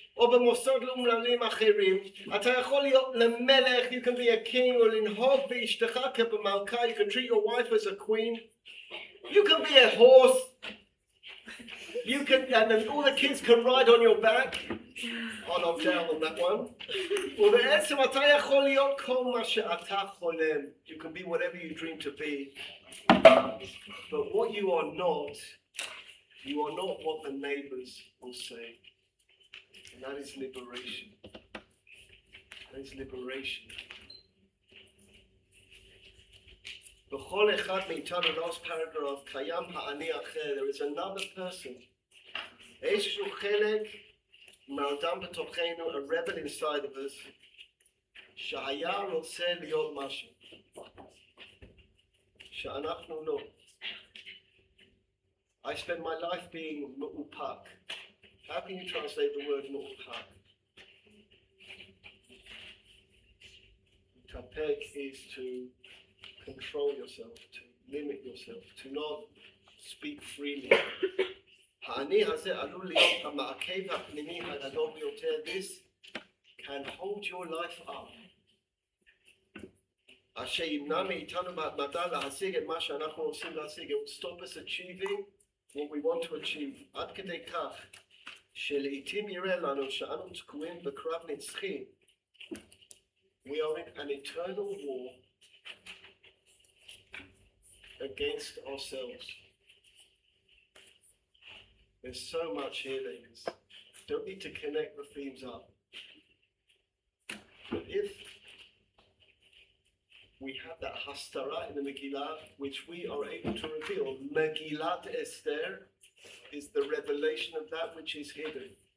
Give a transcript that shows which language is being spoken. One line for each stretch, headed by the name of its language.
English: You can be a king. You can treat your wife as a queen. You can be a horse. You can, and then all the kids can ride on your back. I'll knock down on that one.
Hebrew: ובעצם אתה יכול להיות כל מה שאתה חולם.
English: You can be whatever you dream to be. But what you are not what the neighbors will say. And that is liberation. That is liberation.
Hebrew: בכל אחד מאיתנו,
English: last paragraph,
Hebrew: קיים האני אחר.
English: There is another person.
Hebrew: איזשהו חלק מהאדם בתוכנו,
English: a rebel inside of us,
Hebrew: שהיה רוצה להיות משהו, שאנחנו לא.
English: I spend my life being מאופק. How can you translate the word מאופק? להתאפק is to control yourself, to limit yourself, to not speak freely.
Hebrew: האני הזה עלול להיות המעכב הפנימי הגדול ביותר.
English: This can hold your life up.
Hebrew: אשר ימנע מאיתנו בהתמדה להשיג את מה שאנחנו רוצים להשיג.
English: It will stop us achieving what we want to achieve.
Hebrew: עד כדי כך שלעיתים יראה לנו שאנו תקועים בקרב נצחי.
English: We are in an eternal war against ourselves. There's so much here, ladies. Don't need to connect the themes up. But if we have that hastara in the Megillah, which we are able to reveal, Megillat Esther is the revelation of that which is hidden.